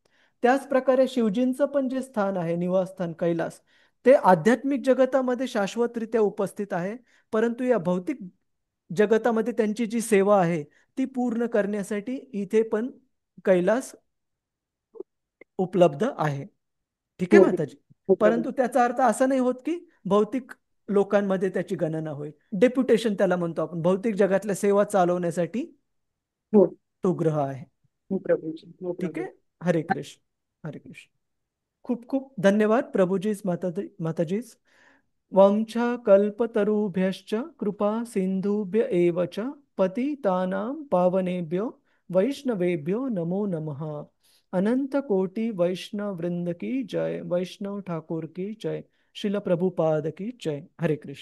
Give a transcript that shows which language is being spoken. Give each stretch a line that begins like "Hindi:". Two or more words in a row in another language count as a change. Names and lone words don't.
Marathi: त्याच प्रकारे शिवजींचं पण जे स्थान आहे, निवासस्थान कैलास, ते आध्यात्मिक जगतामध्ये शाश्वतरित्या उपस्थित आहे, परंतु या भौतिक जगतामध्ये त्यांची जी सेवा आहे ती पूर्ण करण्यासाठी इथे पण कैलास उपलब्ध आहे. ठीक आहे हो माताजी. हो प्रभू. परंतु त्याचा अर्थ असा नाही होत की भौतिक लोकांमध्ये त्याची गणना होईल. डेप्युटेशन त्याला म्हणतो आपण, भौतिक जगातल्या सेवा चालवण्यासाठी हो तो ग्रह आहे. हो प्रभूजी, हो ठीक प्रभू. आहे. हरे कृष्ण. हरे कृष्ण. खूप खूप धन्यवाद प्रभूजीस, माताजीस.
Sanskrit: वंशा कल्पतरुभ्यश्च कृपा सिंधुभ्य एव च पतितानां पावनेभ्यो वैष्णवेभ्यो नमो नमः.
Hindi: अनंत कोटि वैष्णव वृंद की जय. वैष्णव ठाकुर की जय. शिल प्रभुपाद की जय. हरे कृष्ण.